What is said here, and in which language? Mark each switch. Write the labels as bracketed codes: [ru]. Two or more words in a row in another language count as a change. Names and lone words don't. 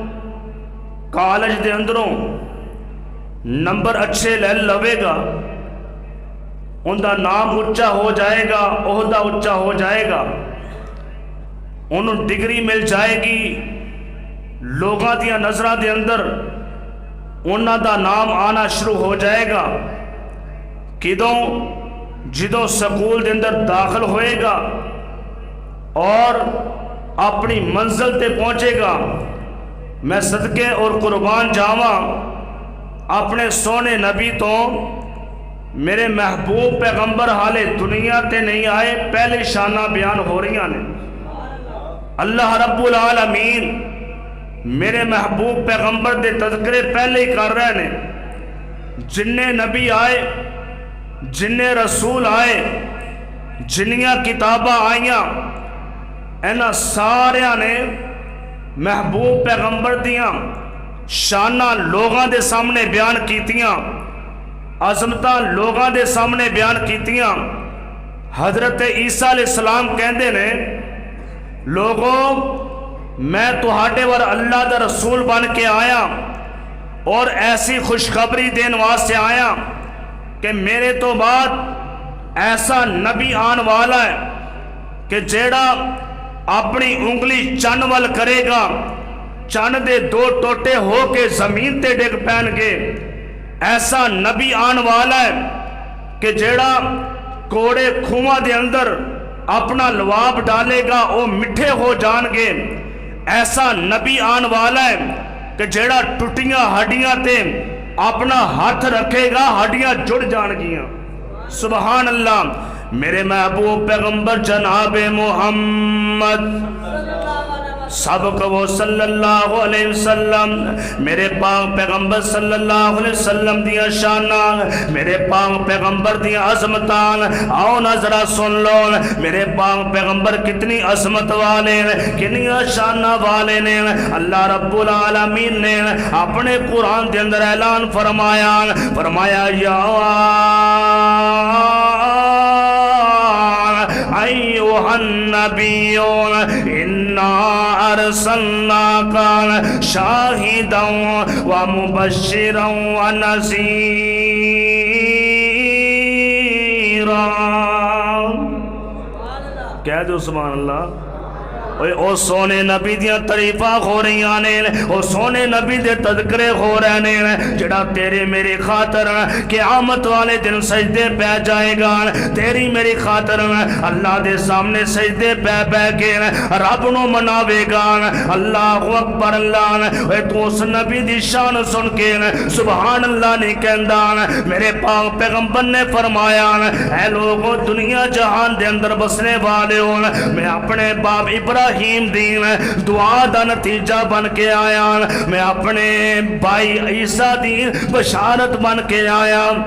[pa] کالج دے اندروں نمبر اچھے لے لوے گا، ان دا نام اچھا ہو جائے گا، عہدہ اچھا ہو جائے گا، انہوں ڈگری مل جائے گی، لوگاں دیا نظرہ دے اندر انہاں دا نام آنا شروع ہو جائے گا۔ کدوں جدوں سکول دے اندر داخل ہوئے گا اور اپنی منزل تے پہنچے گا، میں صدقے اور قربان جاواں اپنے سونے نبی تو میرے محبوب پیغمبر حالے دنیا تے نہیں آئے، پہلے شانہ بیان ہو رہی ہیں۔ [ar] اللہ رب العالمین [pa] میرے محبوب پیغمبر دے تذکرے پہلے ہی کر رہے ہیں۔ جننے نبی آئے، جننے رسول آئے، جنیاں کتاباں آئیاں، اینا ساریاں نے محبوب پیغمبر دیاں شانہ لوگاں دے سامنے بیان کیتیاں، عظمتاں لوگاں دے سامنے بیان کیتیاں۔ حضرت عیسیٰ علیہ السلام کہندے نے، لوگوں میں تہاڈے ور اللہ دا رسول بن کے آیا اور ایسی خوشخبری دین واسطے آیا کہ میرے تو بعد ایسا نبی آن والا ہے کہ جیڑا اپنی انگلی چن ول کرے گا، چن دے دو ٹوٹے ہو کے زمین تے ڈگ پین گے۔ ایسا نبی آن والا ہے کہ جیڑا کوڑے کھواں دے اندر اپنا لواب ڈالے گا وہ مٹھے ہو جان گے۔ ایسا نبی آن والا ہے کہ جیڑا ٹوٹیاں ہڈیاں تے اپنا ہاتھ رکھے گا ہڈیاں جڑ جان گیاں۔ [ar] سبحان اللہ۔ [pa] میرے محبوب پیغمبر جناب محمد سب کو [ar] صلی اللہ علیہ وسلم [pa] میرے پاک پیغمبر [ar] صلی اللہ علیہ وسلم [pa] دیا شاناں میرے پاک پیغمبر دیا عظمتان آؤ نا ذرا سن لو میرے پاک پیغمبر کتنی عظمت والے کنی شاناں والے نے [ar] اللہ رب العالمین [pa] نے اپنے قرآن دے اندر اعلان فرمایا یا [ar] ایوہ النبیون انا ارسلناک شاہدا ومبشرا ونذیرا [pa] کہہ دو [ar] سبحان اللہ [pa] او سونے نبی دیاں تعریفاں ہو رہی نے او سونے نبی دے تذکرے ہو رہے نے جڑا تیرے میری خاطر قیامت والے دن سجدے پہ جائے گا تیری میری خاطر اللہ دے سامنے سجدے پہ کے رب نو مناوے گا [ar] اللہ اکبر [pa] اللہ اے تو اس نبی دی شان سن کے [ar] سبحان اللہ [pa] نہیں کہندا میرے پاک پیغمبر نے فرمایا اے لوگوں دنیا جہان دے اندر بسنے والے ہو میں اپنے باپ ابراہیم دین دعا دا نتیجہ بن کے آیا میں اپنے بھائی عیسیٰ دین بشارت بن کے آیا